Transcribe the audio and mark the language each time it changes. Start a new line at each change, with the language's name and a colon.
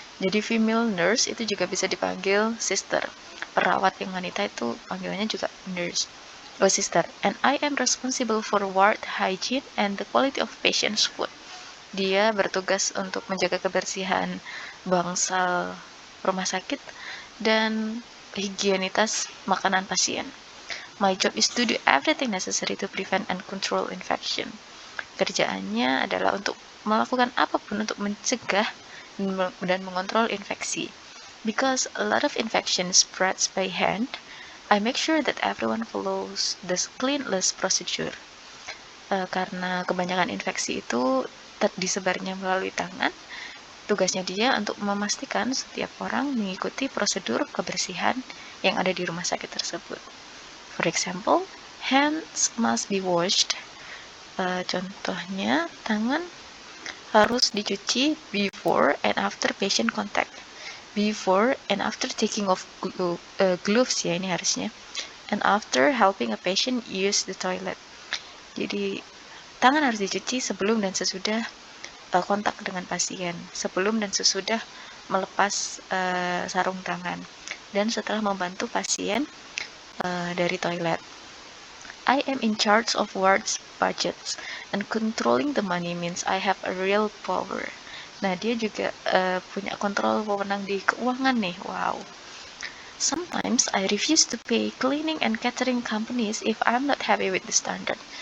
Indonesian: Jadi female nurse itu juga bisa dipanggil sister. Perawat yang wanita itu panggilannya juga nurse.
English: Oh, sister. And I am responsible for ward hygiene and the quality of patients' food.
Indonesian: Dia bertugas untuk menjaga kebersihan bangsal rumah sakit dan higienitas makanan pasien.
English: My job is to do everything necessary to prevent and control infection.
Indonesian: Kerjaannya adalah untuk melakukan apapun untuk mencegah dan mengontrol infeksi.
English: Because a lot of infection spreads by hand, I make sure that everyone follows the cleanliness procedure.
Indonesian: Karena kebanyakan infeksi itu disebarnya melalui tangan, tugasnya dia untuk memastikan setiap orang mengikuti prosedur kebersihan yang ada di rumah sakit tersebut.
English: For example, hands must be washed.
Indonesian: Contohnya, tangan harus dicuci
English: before and after patient contact. Before and after taking off gloves ya,
Indonesian: ini harusnya.
English: And after helping a patient use the toilet.
Indonesian: Jadi tangan harus dicuci sebelum dan sesudah kontak dengan pasien, sebelum dan sesudah melepas sarung tangan, dan setelah membantu pasien dari toilet.
English: I am in charge of wards budgets and controlling the money means I have a real power.
Indonesian: Nah, dia juga punya kontrol wewenang di keuangan nih. Wow.
English: Sometimes I refuse to pay cleaning and catering companies if I'm not happy with the standard.